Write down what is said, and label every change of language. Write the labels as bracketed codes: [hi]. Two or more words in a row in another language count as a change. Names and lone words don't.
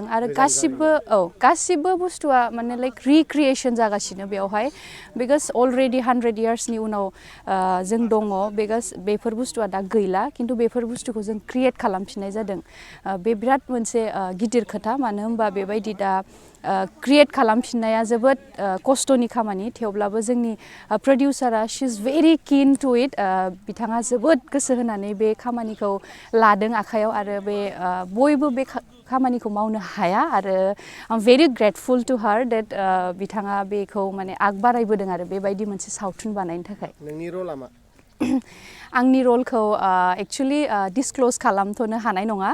[brx] आरो गासिबो बुस्थुआ माने [en] like recreation [brx] जागासिनो बेवहाय [en] because already [brx] 100 yearsनि उनाव जों दङ। बिकज बेफोर बुस्थुआ दा गैला किन्तु बेफोर बुस्थुखौ जों क्रिएट खालामफिननाय जादों। बे बिराद मोनसे गिदिर खोथा। मानो होनबा बेबायदि दा क्रिएट खालामफिननाया जोबोद खस्थ'नि खामानि। थेवब्लाबो जोंनि प्रडिउसारा [en] she is very keen to it. [brx] बिथाङा जोबोद गोसो होनानै बे खामानिखौ लादों आखायाव आरो बे बयबो बे खामानिखौ मावनो हाया आरो [en] I am very grateful to her [brx] डेट बिथाङा बेखौ माने आग बारायबोदों आरो बेबायदि मोनसे सावथुन बानायनो थाखाय। नोंनि रला मा? आंनि रलखौ [en] actually disclose [brx] खालामथ'नो हानाय नङा।